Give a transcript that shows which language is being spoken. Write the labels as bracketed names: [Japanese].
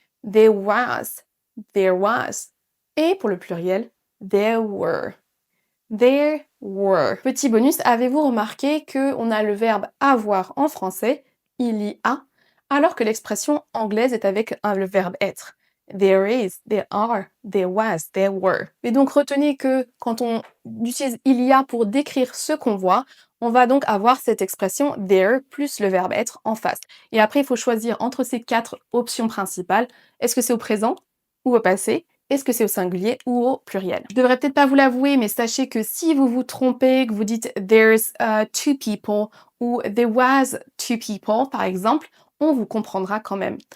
[English] There was. There was. [French] Et pour le pluriel, [English] there were. There were. [French] Petit bonus, avez-vous remarqué qu'on a le verbe avoir en français, il y a, alors que l'expression anglaise est avec le verbe être. [English] There is, there are, there was, there were. [French] Et donc retenez que quand on utilise il y a pour décrire ce qu'on voit, on va donc avoir cette expression there plus le verbe être en face. Et après, il faut choisir entre ces quatre options principales. Est-ce que c'est au présent ou au passé? Est-ce que c'est au singulier ou au pluriel? Je devrais peut-être pas vous l'avouer, mais sachez que si vous vous trompez, que vous dites [English] there's two people [French] ou [English] there was two people, [French] par exemple, on vous comprendra quand même.